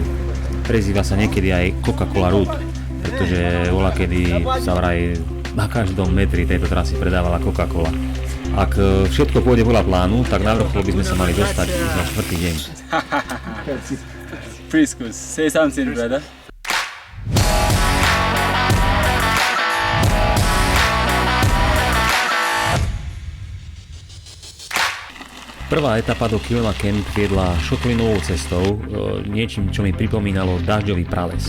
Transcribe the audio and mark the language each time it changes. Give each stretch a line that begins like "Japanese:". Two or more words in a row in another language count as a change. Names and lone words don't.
Slovak: Prezýva sa niekedy aj Coca-Cola Route, pretože voľakedy sa vraj na každom metri tejto trasy predávala Coca-Cola. Ak všetko pôjde podľa plánu, tak na vrchol by sme sa mali dostať už na 4. deň.
English: Priscus, say something, brother.
Slovak: Prvá etapa do Kilema Camp viedla šotlinovou cestou, niečím, čo mi pripomínalo dažďový prales.